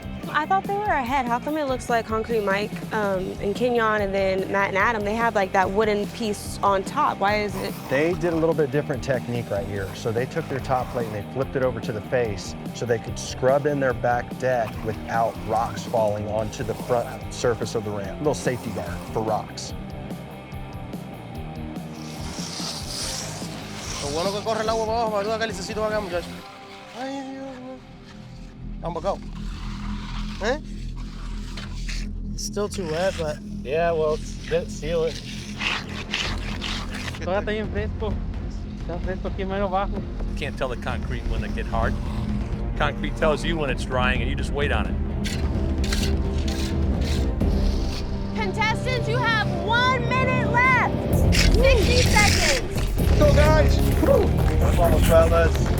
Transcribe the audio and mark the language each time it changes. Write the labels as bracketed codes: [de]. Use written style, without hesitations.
[en] I thought they were ahead. How come it looks like Concrete Mike and Kenyon and then Matt and Adam, they have like that wooden piece on top? Why is it? They did a little bit different technique right here. So they took their top plate and they flipped it over to the face so they could scrub in their back deck without rocks falling onto the front surface of the ramp. A little safety guard for rocks. [es] Lo bueno que corre el agua para abajo, para ayuda que el licecito va acá, muchachos. Ay, Dios mío. Vamos acá. Eh? [en] It's still too wet, but yeah, well, seal it. [es] Todavía está bien fresco. Está fresco aquí mero abajo. [en] Can't tell the concrete when they get hard. Concrete tells you when it's drying and you just wait on it. Contestants, you have 1 minute left. 60 seconds. Go, guys. Come on, fellas.